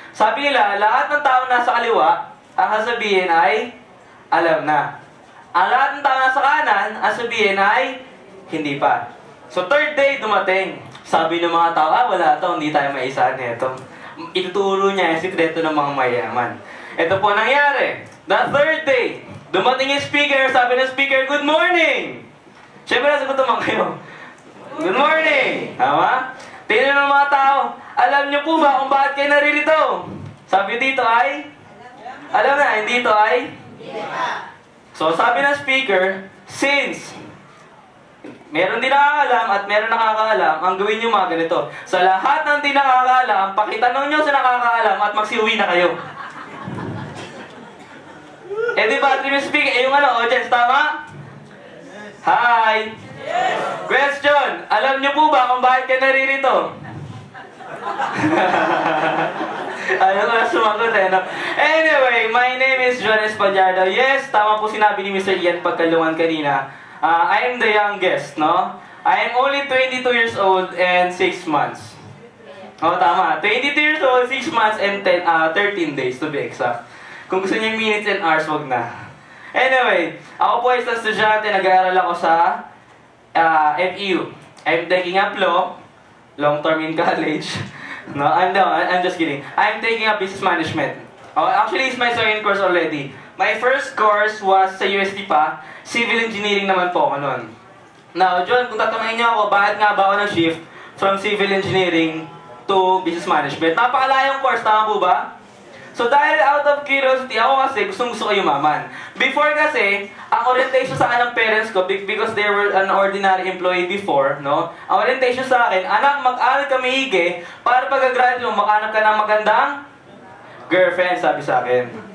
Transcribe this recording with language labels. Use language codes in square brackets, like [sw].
[tl] Sabi nila, lahat ng tao nasa kaliwa, ang sasabihin ay, alam na. Ang lahat ng tao nasa kanan, ang sabihin ay, hindi pa. So third day, dumating. Sabi ng mga tao, wala ito, hindi tayo maisahan nito. Ituturo niya yung sikreto ng mga mayaman. Ito po nangyari. [en] The third day, [tl] dumating yung speaker, sabi ng speaker, good morning! Siyempre, nasagot naman kayo. Good morning! Tama? Tingnan ng mga tao, alam niyo po ba kung bakit kayo naririto? Sabi dito ay, alam na, hindi ito ay? So, sabi ng speaker, since meron din nakakaalam at meron nakakaalam, ang gawin nyo mga ganito. Sa lahat ng di nakakaalam, pakitanong nyo sa nakakaalam at magsiuwi na kayo. Eh di ba, Trim Speak, yung audience, tama? Hi! Question, alam nyo po ba kung bakit ka naririto? Ayaw ko na sumagot no? [en] Anyway, my name is John Espaillardo. [tl] Yes, tama po sinabi ni Mr. Ian Pagkalungan kanina. [en] I am the youngest, [tl] no? [en] I am only 22 years old and 6 months. Oh, tama. 22 years old, 6 months, and 13 days to be exact. [tl] Kung gusto niyo minutes and hours, wag na. Anyway, ako po ay isang estudyante, nag-aaral ako sa FEU. [en] I'm taking up law, long term in college. No, I'm just kidding. I'm taking up business management. Oh, actually, it's my second course already. My first course was [tl] sa UST pa, civil engineering naman po ako nun. Now, John, kung tatanungin niyo ako, bakit nga ba ako nag-shift [en] from civil engineering to business management? [tl] Napakalayong course, tama po ba? So dahil [en] out of curiosity, [tl] ako kasi gusto ko yumaman. [en] Before [tl] kasi, ang orientation sa akin ng parents ko, [en] because they were an ordinary employee before, no? [tl] Ang orientation sa akin, anak, mag-aral ka maigi para pag-graduate mo, makahanap ka ng magandang girlfriend, sabi sa akin.